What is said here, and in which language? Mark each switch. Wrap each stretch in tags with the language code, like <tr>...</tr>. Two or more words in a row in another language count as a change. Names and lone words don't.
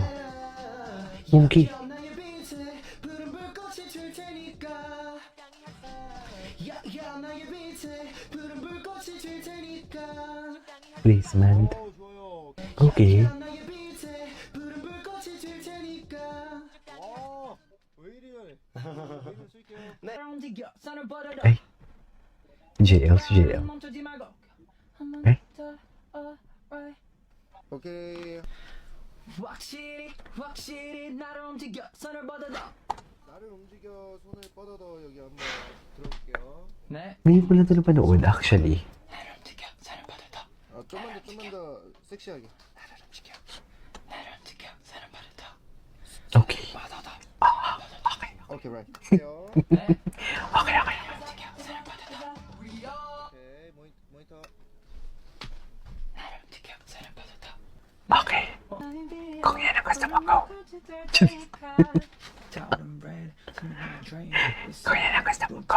<en>Monkey. Placement. Okay. Ay. JL. Eh?</en> <ko>오케이. 확실히 나를 움직여 손을 뻗어도 나를 움직여 손을 뻗어도 여기 한번 들어볼게요. 네</ko> <tl>Ngayon ko lang ito napanood actually.</tl> <ko>나를 움직여 손을 뻗어도 아, 좀만 더 섹시하게. 나를 움직여 손을 뻗어도</ko> <en>Okay.</en> <ko>뻗어도 오케이, right. 할게요. 네</ko> <en>Okay.</en> <ko>움직여 손을 뻗어도 오케이, 모니터. 나를 움직여 손을 뻗어도</ko> <tl>Okay. Kung yan ang gusto mo ko. Kung yan ang gusto mo ko.</tl>